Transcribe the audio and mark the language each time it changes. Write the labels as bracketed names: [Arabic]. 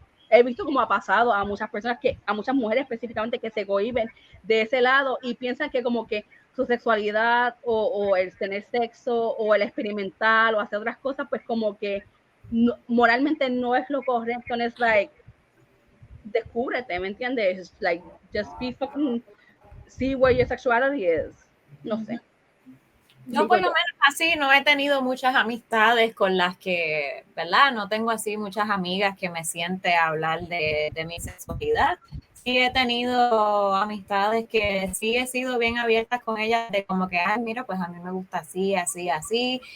[Spanish] he visto como ha pasado a muchas personas, a muchas mujeres específicamente, que se cohiben de ese lado y piensan que como que su sexualidad o el tener sexo o el experimentar o hacer otras cosas, pues como que moralmente no es lo correcto, no es like, descúbrete, ¿me entiendes? [English] It's like, just be fucking, see where your sexuality is. [Spanish] No sé. Yo por lo menos así no he tenido muchas amistades con las que, ¿verdad? No tengo así muchas amigas que me siente a hablar de mi sexualidad. Sí he tenido amistades que sí he sido bien abiertas con ellas, de como que, ay, mira, pues a mí me gusta así, así, así.